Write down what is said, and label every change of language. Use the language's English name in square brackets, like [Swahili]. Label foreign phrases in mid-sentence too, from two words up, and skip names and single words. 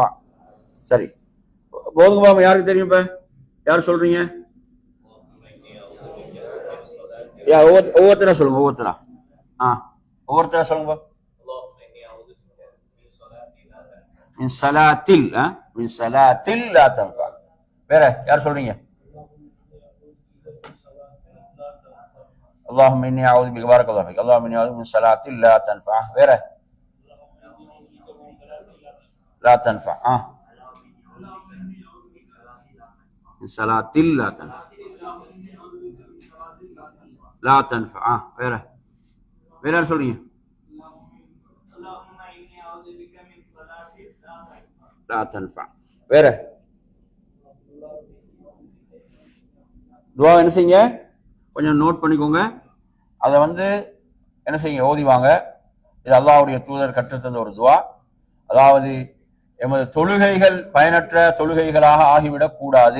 [Tamil] சரி, போதுங்க பாபா. யாருக்கு தெரியும்? இப்ப யார் சொல்றீங்க? ஒவ்வொருத்தரா சொல்லுங்க. ஒவ்வொருத்தரா சொல்லுங்க. [Arabic] من صلاة من صلاة لا تنفع. [Tamil] வேற யார் சொல்றீங்க? [Arabic] اللهم إني أعوذ بك. بارك الله فيك. اللهم إني أعوذ من صلاة لا تنفع. غيره لا تنفع. من صلاة لا تنفع. لا تنفع. غيره غيره سورية. لا تنفع. [Tamil] غيره துஆ என்ன செய்யுங்க? கொஞ்சம் நோட் பண்ணிக்கோங்க. அதை என்ன செய்யுங்க? ஓதிவாங்க. இது அல்லாஹ்வுடைய தூதர் கற்றுத்தந்த ஒரு துஆ. அதாவது எமது தொழுகைகள் பயனற்ற தொழுகைகளாக ஆகிவிடக் கூடாது.